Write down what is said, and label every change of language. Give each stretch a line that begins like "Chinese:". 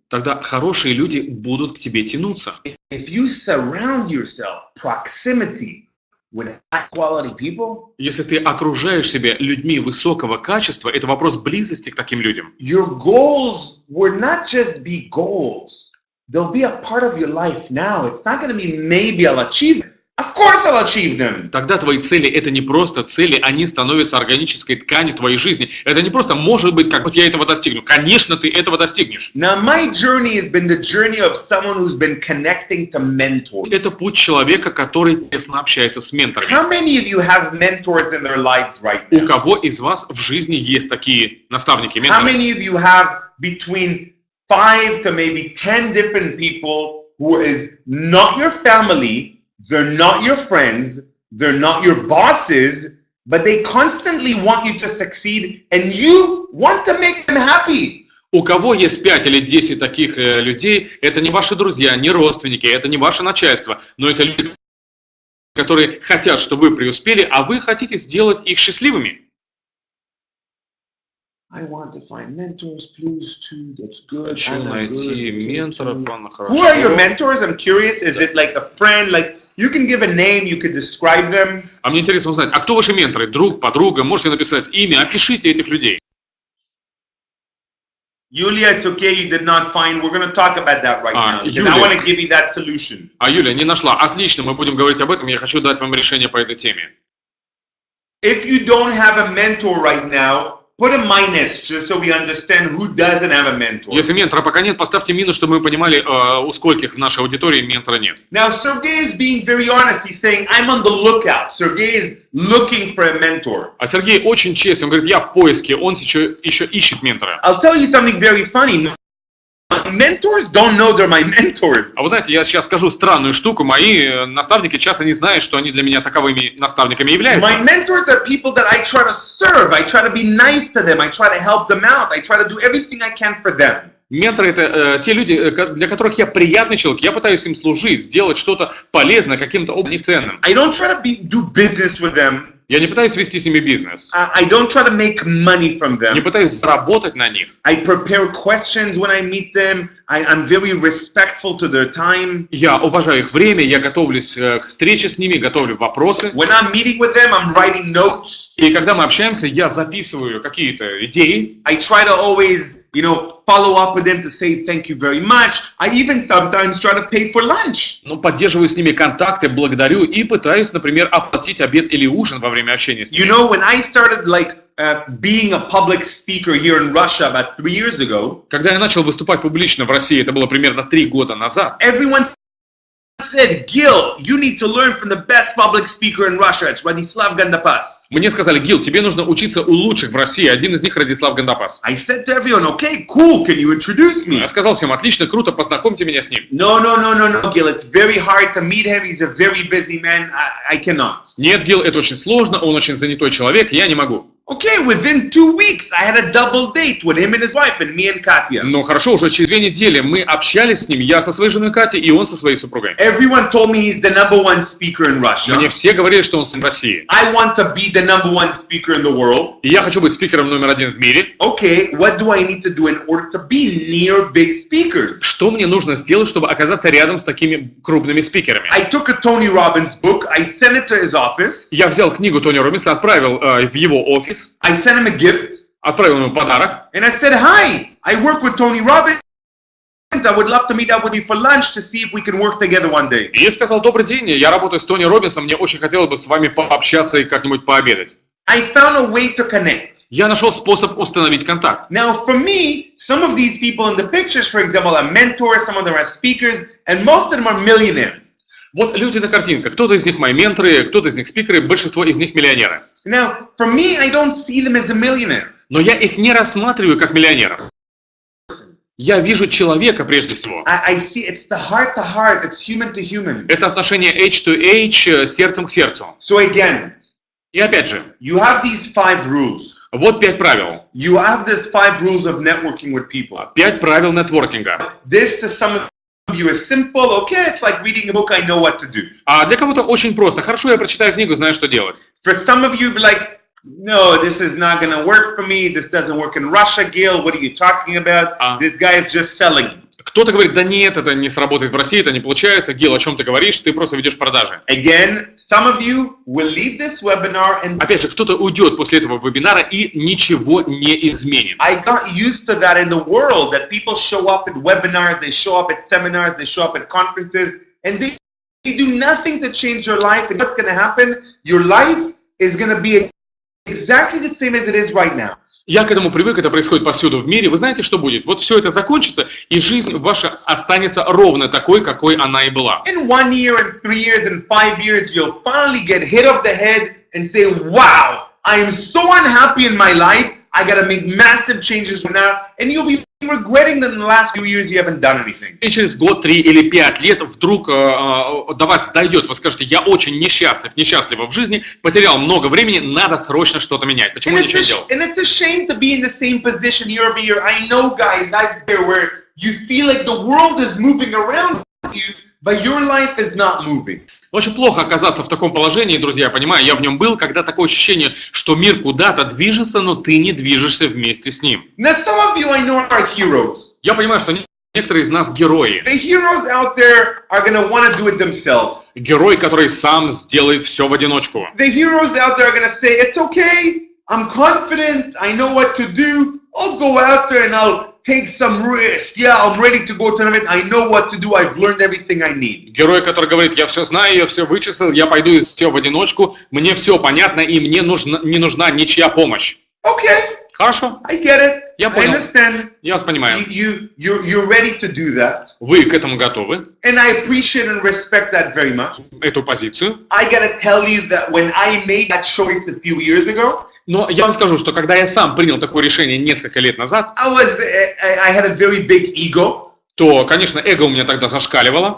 Russian: Тогда хорошие люди будут к тебе тянуться.
English: If you surround yourself, proximity, with high quality people,
Russian: если ты окружаешь себя людьми высокого качества, это вопрос близости к таким людям.
English: Your goals will not just be goals. They'll be a part of your life now. It's not going to be maybe I'll achieve it. Of course I'll achieve them.
Russian: Тогда твои цели — это не просто цели, они становятся органической тканью твоей жизни. Это не просто может быть, как вот я этого достигну. Конечно, ты этого достигнешь.
English: Now my journey has been the journey of someone who's been connecting to mentors.
Russian: Это путь человека, который тесно общается с менторами.
English: How many of you have mentors in their lives right now?
Russian: У кого из вас в жизни есть такие наставники,
English: How
Russian: менторы?
English: many of you have between 5 to maybe 10 different people who is not your family? They're not your friends, they're not your bosses, but they constantly want you to succeed and you want to make them happy.
Russian: У кого есть 5 или 10 таких людей, это не ваши друзья, не родственники, это не ваше начальство, но это люди, которые хотят, чтобы вы преуспели, а вы хотите сделать их счастливыми. Хочу найти менторов, хорошо.
English: Who are your mentors? I'm curious. Is it like a friend? Like you can give a name, you could describe them.
Russian: А мне интересно узнать, а кто ваши менторы? Друг, подруга? Можете написать имя, опишите этих людей.
English: Yulia, it's okay, you did not find. We're going to talk about that right now. Because I want to give you that solution.
Russian: А Юля не нашла. Отлично, мы будем говорить об этом. Я хочу дать вам решение по этой теме.
English: If you don't have a mentor right now, put a minus just so we understand who doesn't have a mentor.
Russian: Если ментора пока нет, поставьте минус, чтобы мы понимали, у скольких в нашей аудитории ментора нет.
English: Now, Sergey is being very honest. He's saying, I'm on the lookout. Sergey is looking for a mentor.
Russian: А Сергей очень честен. Он говорит, я в поиске. Он еще ищет ментора.
English: I'll tell you something very funny. Mentors don't know they're my mentors.
Russian: А вы знаете, я сейчас скажу странную штуку. Мои наставники часто не знают, что они для меня таковыми наставниками являются.
English: My mentors are people that I try to serve. I try to be nice to them. I try to help them out. I try to do everything I can for them.
Russian: Менторы – это те люди, для которых я приятный человек. Я пытаюсь им служить, сделать что-то полезное, каким-то образом ценным.
English: I don't try to do business with them.
Russian: Я не пытаюсь вести с ними бизнес.
English: I don't try to make money from them.
Russian: Не пытаюсь заработать на них.
English: I prepare questions when I meet them. I'm very respectful to their time.
Russian: Я уважаю их время, я готовлюсь к встрече с ними, готовлю вопросы.
English: When I'm meeting with them, I'm writing notes.
Russian: И когда мы общаемся, я записываю какие-то идеи.
English: I try to always, follow up with them to say thank you very much. I even sometimes try to pay for lunch.
Russian: Ну, поддерживаю с ними контакты, благодарю и пытаюсь, например, оплатить обед или ужин во время общения с ними.
English: When I started being a public speaker here in Russia about 3 years ago,
Russian: когда я начал выступать публично в России, это было примерно 3 года назад,
English: everyone said, Gil, you need to learn from the best public speaker in Russia. It's Radislav Gandapas.
Russian: Мне сказали, Гил, тебе нужно учиться у лучших в России. Один из них Радислав Гандапас.
English: I said to everyone, okay, cool, can you introduce me?
Russian: Я сказал всем, отлично, круто, познакомьте меня с ним.
English: No, Gil, it's very hard to meet him. He's a very busy man. I cannot.
Russian: Нет, Гил, это очень сложно, он очень занятой человек, я не могу.
English: Okay, within 2 weeks, I had a double date with him and his wife, and me and Katya.
Russian: Ну хорошо, уже через 2 недели мы общались с ним, я со своей женой Катей и он со своей супругой.
English: Everyone told me he's the #1 speaker in Russia.
Russian: Мне все говорили, что он в России.
English: I want to be the #1 speaker in the world.
Russian: И я хочу быть спикером номер 1 в мире.
English: Okay, what do I need to do in order to be near big speakers?
Russian: Что мне нужно сделать, чтобы оказаться рядом с такими крупными спикерами?
English: I took a Tony Robbins book, I sent it to his office.
Russian: Я взял книгу Тони Роббинса, отправил в его офис.
English: I sent him a gift.
Russian: Отправил ему подарок.
English: And I said, hi, I work with Tony Robbins. I would love to meet up with you for lunch to see if we can work together one day.
Russian: И я сказал, добрый день, я работаю с Тони Роббинсом, мне очень хотелось бы с вами пообщаться и как-нибудь пообедать.
English: I found a way to connect.
Russian: Я нашел способ установить контакт.
English: Now, for me, some of these people in the pictures, for example, are mentors, some of them are speakers, and most of them are millionaires.
Russian: Вот люди на картинках, кто-то из них мои менторы, кто-то из них спикеры, большинство из них миллионеры.
English: Now, for me, I don't see them as a millionaire.
Russian: Но я их не рассматриваю как миллионеров. Я вижу человека прежде всего.
English: I see it's the heart to heart, it's human to human.
Russian: Это отношение
English: H to H,
Russian: сердцем к сердцу.
English: So again,
Russian: и опять же,
English: you have these 5 rules.
Russian: Вот 5 правил.
English: You have these 5 rules of networking with people.
Russian: 5 правил нетворкинга.
English: This to some of you is simple, okay, it's like reading a book, I know what to do.
Russian: А для кого-то очень просто. Хорошо, я прочитаю книгу, знаю, что делать.
English: For some of you, like, no, this is not going to work for me. This doesn't work in Russia, Gil. What are you talking about? This guy is just selling.
Russian: Кто-то говорит, да нет, это не сработает в России, это не получается. Гил, о чем ты говоришь? Ты просто ведешь продажи.
English: Again, some of you will leave this webinar and...
Russian: Опять же, кто-то уйдет после этого вебинара и ничего не изменит.
English: I got used to that in the world, that people show up at webinars, they show up at seminars, they show up at conferences, and they do nothing to change your life. And what's going to happen? Your life is going to be exactly the same as it is right now.
Russian: Я к этому привык, это происходит повсюду в мире. Вы знаете, что будет? Вот все это закончится, и жизнь ваша останется ровно такой, какой она и была.
English: In 1 year, in 3 years, in 5 years, you'll finally get hit on the head and say, wow, I am so unhappy in my life. I got to make massive changes now. And you'll be regretting that in the last few years you haven't done anything.
Russian: И через год, 3 или 5 лет вдруг до вас дойдет, вы скажете, я очень несчастлива в жизни, потерял много времени, надо срочно что-то менять. Почему
English: And
Russian: ничего не делал?
English: it's a shame to be in the same position year over year. I know, guys, I've been where you feel like the world is moving around you, but your life is not moving.
Russian: Очень плохо оказаться в таком положении, друзья, я понимаю, я в нем был, когда такое ощущение, что мир куда-то движется, но ты не движешься вместе с ним.
English: Now, some of you I know are heroes.
Russian: Я понимаю, что некоторые из нас герои.
English: The heroes out there are going to want to do it themselves.
Russian: Герой, который сам сделает все в одиночку.
English: The heroes out there are going to say, it's okay, I'm confident, I know what to do, I'll go out there and I'll take some risk. Yeah, I'm ready to go to an event, I know what to do, I've learned everything I need.
Russian: Герой, который говорит, я все знаю, я все вычислил, я пойду и все в одиночку, мне все понятно и мне не нужна ничья помощь.
English: Okay,
Russian: Хорошо,
English: I get it,
Russian: я
English: I
Russian: понял,
English: understand.
Russian: я вас понимаю.
English: You're ready to do that.
Russian: Вы к этому готовы,
English: And I appreciate and respect that very much.
Russian: эту позицию.
English: I gotta tell you that when I made that choice a few years ago,
Russian: Но я вам скажу, что когда я сам принял такое решение несколько лет назад,
English: I had a very big ego.
Russian: то, конечно, эго у меня тогда зашкаливало.